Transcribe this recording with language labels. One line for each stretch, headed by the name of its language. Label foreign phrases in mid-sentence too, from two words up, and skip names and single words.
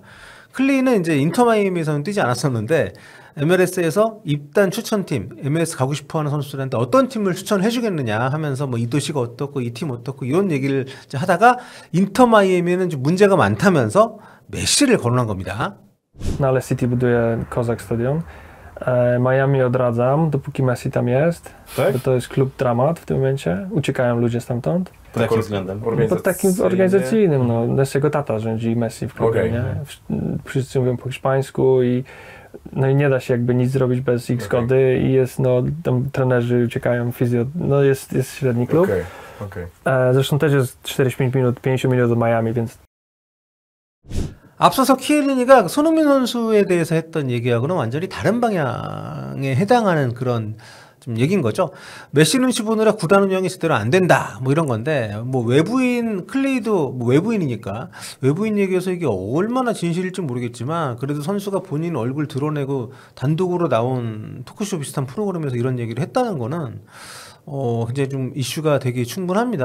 Korean: 클리는 이제 인터 마이애미에서는 뛰지 않았었는데 MLS에서 입단 추천팀, MLS 가고 싶어하는 선수들한테 어떤 팀을 추천해 주겠느냐 하면서 뭐 이 도시가 어떻고 이 팀 어떻고 이런 얘기를 하다가 인터 마이애미는 좀 문제가 많다면서 메시를 거론한 겁니다.
Polish: Na ale City buduje kozak stadion. Miami odradzam, dopóki Messi tam jest. Tak? Bo to jest klub dramat w tym momencie. Uciekają ludzie stamtąd. Pod jakim względem? Pod takim organizacyjnym. No. To jest jego tata rządzi Messi w klubie. Nie? Wszyscy mówią po hiszpańsku i nie da się jakby nic zrobić bez ich zgody i jest, tam trenerzy uciekają, fizjo, jest średni klub. Zresztą też jest 45 minut, 50 minut od Miami, więc.
Korean: 앞서서 키엘리니가 손흥민 선수에 대해서 했던 얘기하고는 완전히 다른 방향에 해당하는 그런 좀 얘기인 거죠. 메시 눈치 보느라 구단 운영이 제대로 안 된다, 뭐 이런 건데, 뭐 외부인 클레이도 뭐 외부인이니까 외부인 얘기해서 이게 얼마나 진실일지 모르겠지만, 그래도 선수가 본인 얼굴 드러내고 단독으로 나온 토크쇼 비슷한 프로그램에서 이런 얘기를 했다는 거는 굉장히 좀 이슈가 되기 충분합니다.